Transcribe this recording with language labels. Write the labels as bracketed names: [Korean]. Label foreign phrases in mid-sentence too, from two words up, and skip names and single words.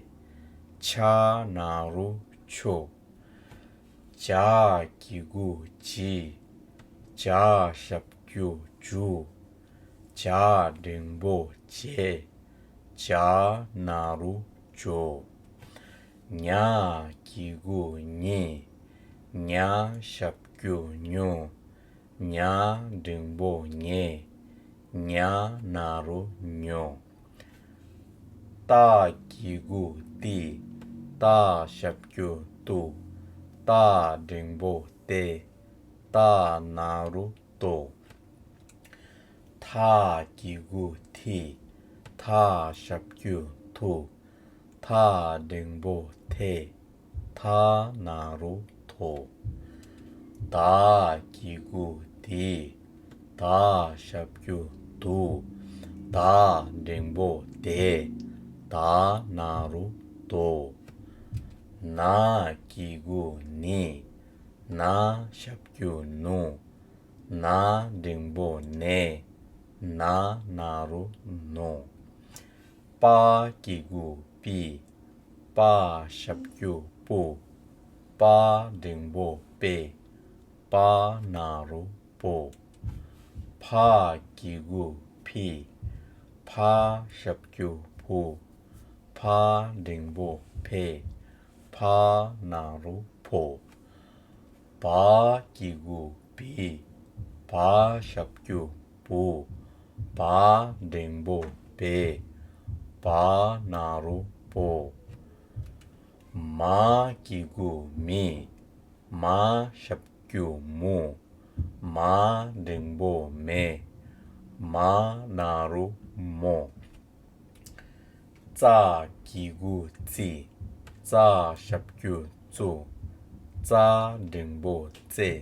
[Tibetan] ཅ་ན་རོ་ཅོ། ཇ་གི་གུ་ཇི. ཇ་ཞབས་ཀྱུ་ཇུ། ཇ་འགྲེང་བུ་ཅེ. ཇ་ན་རོ་ཇོ. ཉ་གི་གུ་ཉི. ཉ་ཞབས་ཀྱུ་ཉུ། ཉ་འགྲེང་བུ་ཉེ. ཉ་ན་རོ་ཉོ. ཏ་གི་གུ་ཏི. ཏ་ཞབས་ཀྱུ་ཏུ། ཏ་འགྲེང་བུ་ཏེ. ཏ་ན་རོ་ཏོ། ཏ་གི་གུ་ཏི. ཏ་ཞབས་ཀྱུ་ཏུ། ཏ་འགྲེང་བུ་ཏེ. ཏ་ན་རོ་ཏོ། ཏ་གི་གུ་ཏི. ཏ་ཞབས་ཀྱུ་ཏུ། ཏ་འགྲེང་བུ་ཏེ. ཏ་ན་རོ་ཏོ. ན་གི་གུ་ནི. ན་ཞབས་ཀྱུ་ནུ། ན་འགྲེང་བུ་ནེ. ན་ན་རོ་ནོ། པ་གི་གུ་པི. པ་ཞབས་ཀྱུ་པུ། པ་འགྲེང་བུ་པེ. པ་ན་རོ་པོ། པ་གི་གུ་པི. པ་ཞབས་ཀྱུ་པུ། པ་འགྲེང་བུ་པེ. པ་ན་རོ་པོ། པ་གི་གུ་པི. པ་ཞབས་ཀྱུ་པུ། པ་འགྲེང་བུ་པེ. པ་ན་རོ་པོ། མ་གི་གུ་མི. མ་ཞབས་ཀྱུ་མུ། མ་འགྲེང་བུ་མེ. མ་ན་རོ་མོ། ཟ་གི་གུ་ཟི. ཟ་ཞབས་ཀྱུ་ཟུ། ཟ་འགྲེང་བུ་ཟེ.